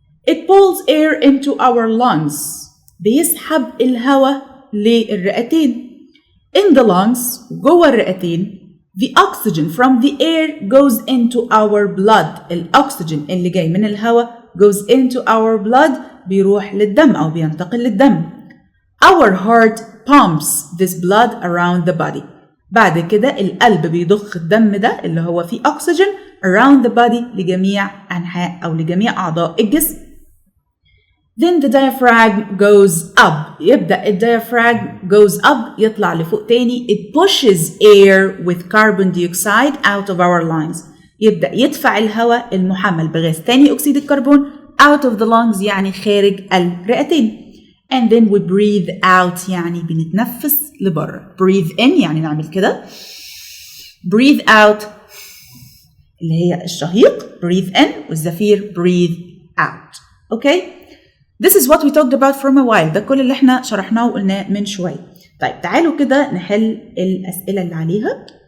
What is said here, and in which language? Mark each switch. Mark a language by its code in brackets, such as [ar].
[en] It pulls air into our lungs. [ar] بيسحب الهواء للرئتين. [en] In the lungs [ar] جوه الرئتين [en] the oxygen from the air goes into our blood. [ar] الأكسجين اللي جاي من الهواء [en] goes into our blood [ar] بيروح للدم أو بينتقل للدم. [en] Our heart pumps this blood around the body. [ar] بعد كده القلب بيضخ الدم ده اللي هو فيه أكسجين [en] around the body [ar] لجميع أنحاء أو لجميع أعضاء الجسم. [en] Then the diaphragm goes up. [ar] يبدأ الdiaphragm [en] goes up [ar] يطلع لفوق تاني. [en] It pushes air with carbon dioxide out of our lungs. [ar] يبدأ يدفع الهواء المحمل بغاز ثاني أكسيد الكربون [en] out of the lungs [ar] يعني خارج الرئتين. [en] And then we breathe out [ar] يعني بنتنفس لبره. [en] Breathe in [ar] يعني نعمل كده. [en] Breathe out [ar] اللي هي الشهيق. [en] Breathe in [ar] والزفير [en] breathe out. Okay? This is what we talked about from a while. [ar] ده كل اللي احنا شرحناه وقلناه من شوية. طيب تعالوا كده نحل الأسئلة اللي عليها.